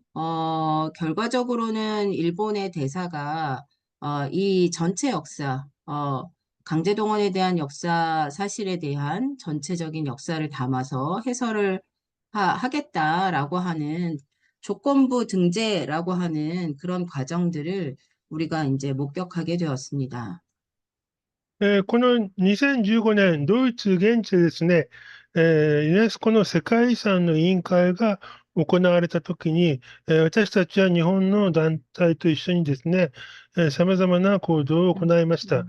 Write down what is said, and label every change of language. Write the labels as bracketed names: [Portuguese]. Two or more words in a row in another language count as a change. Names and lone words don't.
[Korean] 결과적으로는 일본의 대사가 이 전체 역사, 강제동원에 대한 역사 사실에 대한 전체적인 역사를 담아서 해설을 하겠다라고 하는 조건부 등재라고 하는 그런 과정들을 우리가 이제 목격하게 되었습니다. [Japanese] この2015年、ドイツ現地でですね、ユネスコの世界遺産の委員会が行われたときに、私たちは日本の団体と一緒にですね、様々な行動を行いました。